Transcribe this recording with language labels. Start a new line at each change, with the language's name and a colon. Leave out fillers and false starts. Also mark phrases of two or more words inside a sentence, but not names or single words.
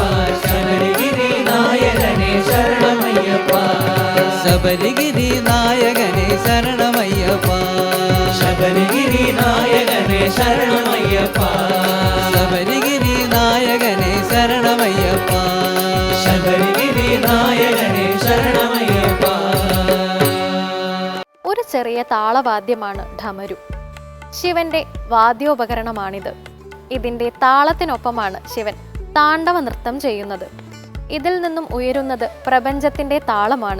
Tamil: சபரிகிரி நாயகனே சரணமையப்பா. சபரிகிரி நாயகனே சரணமையப்பா. சபரிகிரி நாயகனே சரணமையப்பா. சபரிகிரி நாயகனே சரணமையப்பா.
Malayalam: ശബരിഗിരി നായകനേ ശരണമയ്യപ്പ. ഒരു ചെറിയ താളവാദ്യമാണ് ഢമരു. ശിവന്റെ വാദ്യോപകരണമാണിത്. ഇതിന്റെ താളത്തിനൊപ്പമാണ് ശിവൻ താണ്ഡവ നൃത്തം ചെയ്യുന്നത്. ഇതിൽ നിന്നും ഉയരുന്നത് പ്രപഞ്ചത്തിന്റെ താളമാണ്.